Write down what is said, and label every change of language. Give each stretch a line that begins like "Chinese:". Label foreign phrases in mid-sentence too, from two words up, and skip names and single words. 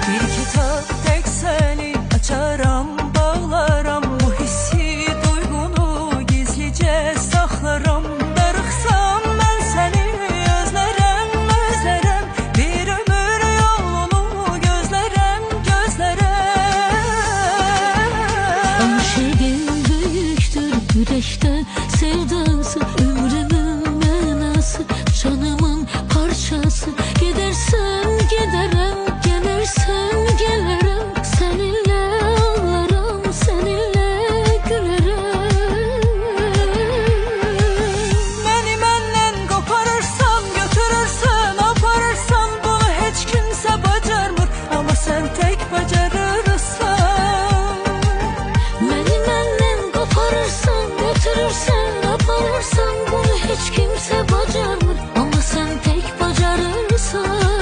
Azerbaijani: Bir kitap tek seni açaram, bağlaram, bu hissi duygunu gizlice saxlaram. Darıxsam mən səni özlərəm, özlərəm, bir ömür yolunu gözlərəm, gözlərəm.
Turkish: Aşığın büyüktür yürekte sevdası,
Azerbaijani: ömrümün mənası, canımın parçası.
Turkish: Gidersen giderim, gelirsen gelirim, seninle ağlarım, seninle gülerim.
Azerbaijani: Məni məndən qoparırsan, götürürsən, aparırsan, bunu heç kimsə bacarmır, amma sən tək bacarırsan. Məni məndən qoparırsan, götürürsən, aparırsan, bunu heç kimsə bacarmır, amma sən tək bacarırsan.